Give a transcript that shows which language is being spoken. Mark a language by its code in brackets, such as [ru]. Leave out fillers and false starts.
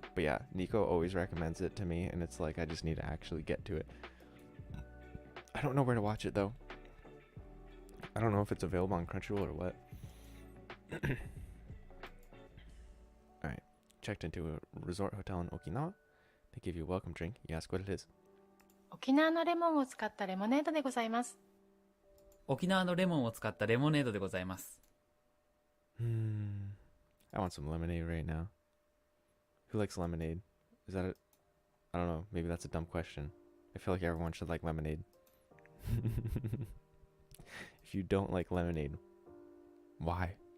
[en] But yeah, Nico always recommends it to me, and it's like I just need to actually get to it. I don't know where to watch it, though. I don't know if it's available on Crunchyroll or what. Alright. Checked into a resort hotel in Okinawa. They give you a welcome drink. You ask what it is. [ja] 沖縄のレモンを使ったレモネードでございます。沖縄のレモンを使ったレモネードでございます。 [en] I want some lemonade right now. Who likes lemonade? Is that I don't know. Maybe that's a dumb question. I feel like everyone should like lemonade. If you don't like lemonade, why?